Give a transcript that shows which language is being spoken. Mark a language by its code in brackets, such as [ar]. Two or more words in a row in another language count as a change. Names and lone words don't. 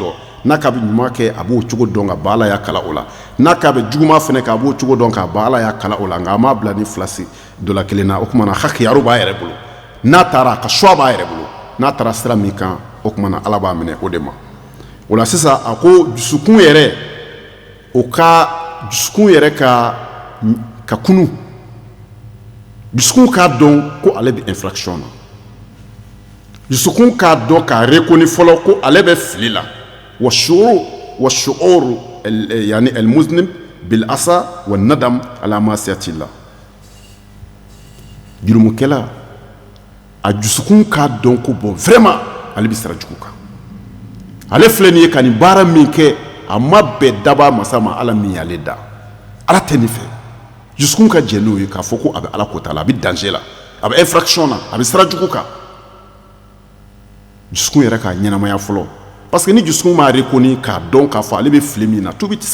[bm] dɔn n'a k'a bɛ ɲuman kɛ a b'o cogo dɔn ka ban ala y'a kala o la n'a k'a bɛ juguman fɛnɛ kɛ a b'o cogo dɔn k'a ban ala y'a kala o la nka a m'a bila ni filasi dɔ la kelen na o tuma na hakiyaru b'a yɛrɛ bolo n'a taara a ka choix b'a yɛrɛ bolo n'a taara sira min kan o tuma na ala b'a minɛ o de ma o la sisan a ko dusukun yɛrɛ o ka dusukun yɛrɛ ka kunu dusukun k'a dɔn ko ale bɛ infraction na dusukun k'a dɔn k'a reconnaître fɔlɔ ko ale bɛ fili la [ar] وشعور يعني المذنب بالأسى وندم على معصية الله [bm] jurumukɛla a dusukun k'a dɔn ko [fr] bon vraiment [bm] ale bɛ sira jugu kan ale filɛ nin ye ka nin baara min kɛ a ma bɛn daba masa ma ala min y'ale da ala tɛ nin fɛ dusukun ka jɛ n'o ye k'a fɔ ko a bɛ ala kota la a bɛ danger la a bɛ infraction na a bɛ sira jugu kan dusukun yɛrɛ k'a ɲɛnamaya fɔlɔ [fr] parce que [bm] ni dusukun m'a reconnu k'a dɔn k'a fɔ ale bɛ fili min na tubi tɛ